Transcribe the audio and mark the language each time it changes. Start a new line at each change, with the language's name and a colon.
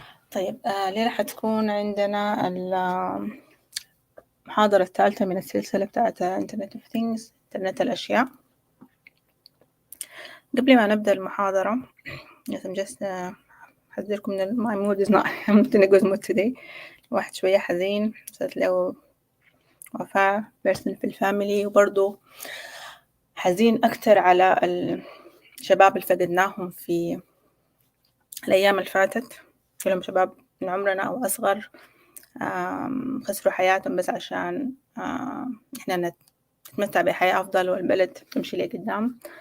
Arabic: طيب الليلة حتكون عندنا المحاضرة الثالثة من السلسلة بتاعت Internet of Things، إنترنت الأشياء. قبل ما نبدأ المحاضرة
English: I'm just
Arabic: أحذركم من
English: my mood is not I'm not in a good mood today.
Arabic: واحد شوية حزين، صارت له وفاة person في الفاميلي، وبرضو حزين أكتر على الشباب اللي فقدناهم في الأيام اللي فاتت، كلهم شباب من عمرنا أو أصغر، خسروا حياتهم بس عشان إحنا نتمتع بحياة أفضل والبلد تمشي لقدام.